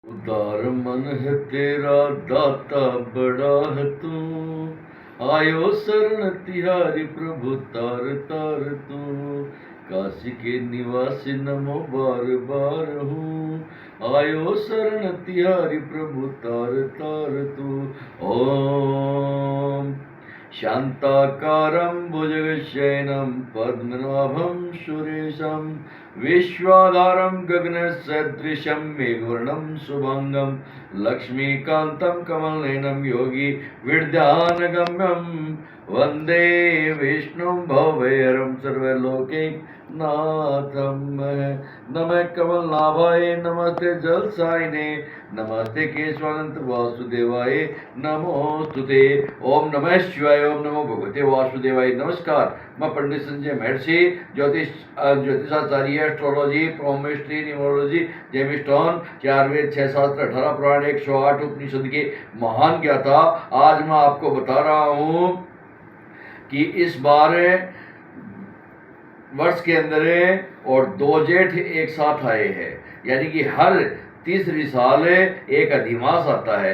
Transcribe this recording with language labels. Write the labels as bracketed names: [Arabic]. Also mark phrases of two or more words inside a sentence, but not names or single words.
[Hindi] उदार मन है तेरा दाता बड़ा है तू, आयो शरण तिहारी प्रभु तार तार तू। काशी के निवासी नमो बार बार हूँ, आयो शरण तिहारी प्रभु तार तार तू। [Sanskrit] ओम शांताकारं भुजगशयनं पद्मनाभं सुरेशं, विश्वाधारं गगनसदृशं मेघवर्णं शुभांगं, लक्ष्मीकान्तं कमलनयनं योगी विद्यानगम्यं, वन्दे विष्णुं भवभयहरं सर्वलोकैकनाथं। नमः कमलनाभाय नमस्ते जलसायिने, नमस्ते केशवानंत वासुदेवाय नमोस्तुते। ओम नमः शिवाय, ओम नमो भगवते वासुदेवाय। [Hindi] नमस्कार, मैं पंडित संजय महर्षि, ज्योतिषाचार्य, [English] astrology, palmistry, numerology, gemstone, [Hindi] 4 वेद, 6 शास्त्र, 18 पुराण, 108 उपनिषद के महान ज्ञाता। आज मैं आपको बता रहा हूँ कि इस बार वर्ष के अंदर और 2 जेठ एक साथ आए हैं, यानी कि हर तीसरी साल एक अधिमास आता है।